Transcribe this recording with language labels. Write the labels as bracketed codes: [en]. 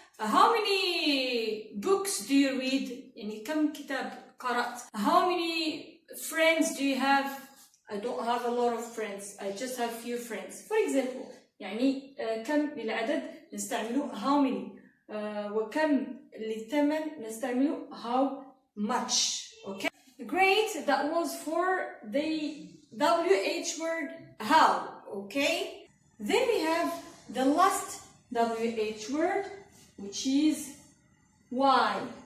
[en] How many books do you read? [ar] يعني كم كتاب قرأت? [en] How many friends do you have? I don't have a lot of friends. I just have few friends. For example, [ar] يعني كم للعدد نستعمله how many. وكم للثمن نستعمله how much. [en] Okay? Great. That was for the WH word how. Okay? Then we have the last WH word, which is why.